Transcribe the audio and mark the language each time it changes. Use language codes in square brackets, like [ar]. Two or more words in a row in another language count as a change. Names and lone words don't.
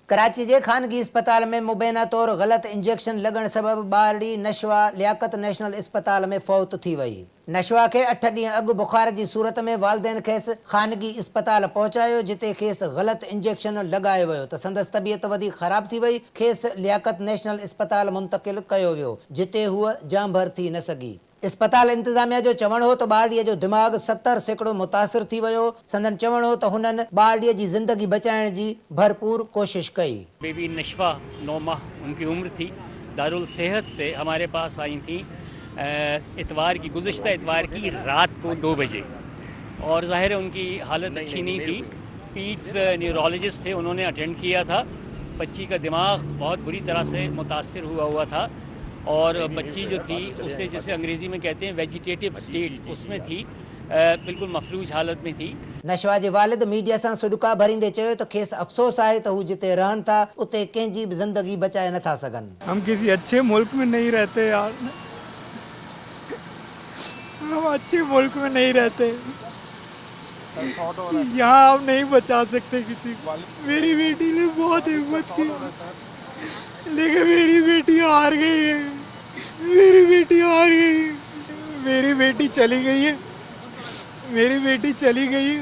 [sd] कराची के खानगी अस्पताल में मुबैना तौर गलत इंजेक्शन लगन सबब बारड़ी नशवा लियाकत नेशनल अस्पताल में फौत थी वही। नशवा के 8 ॾींहं अॻु बुखार की सूरत में वालदेन खेसि खानगी अस्पताल पहुंचायो, जिते खेसि गलत इंजेक्शन लगायो वियो त संदसि तबियत वधीक ख़राब थी वई। खेसि लियाकत नेशनल अस्पताल मुंतकिल कयो वियो, जिते हूअ जाम भर थी न सघी। अस्पताल इंतजामिया जो चवण हो तो बारड़ीअ जो दिमाग़ 70% मुतासिर थी वियो। संदन चवण हो तो हुननि बारड़ीअ जी ज़िंदगी बचाइण जी भरपूर कोशिश कई। [ur] بے بی نشوہ 9 ماہ ان کی عمر تھی۔ دارالصحت سے ہمارے پاس آئی تھی اتوار کی، گزشتہ اتوار کی رات کو 2 بجے، اور ظاہر ہے ان کی حالت اچھی نہیں تھی. [en] Peds neurologist [ur] تھے، انہوں نے اٹینڈ کیا تھا. بچی کا دماغ بہت بری طرح سے متاثر ہوا تھا، اور بچی جو تھی اسے جسے انگریزی میں کہتے ہیں [en] vegetative state, [ur] اس میں تھی، بالکل مفلوج حالت میں تھی. [sd] नशवा के वालिद मीडिया से सुडुका भरींदे चयो तो खेस अफसोस है तो हू जिते रहन था उते कंहिंजी भी जिंदगी बचाए नथा सघन। [ur] ہم کسی اچھے ملک میں نہیں رہتے یار، ہم اچھے ملک میں نہیں رہتے، یہاں آپ نہیں بچا سکتے کسی کو. میری بیٹی نے بہت ہمت کی، لیکن میری بیٹی ہار گئی ہے، میری بیٹی ہار گئی ہے، میری بیٹی چلی گئی ہے، میری بیٹی چلی گئی ہے.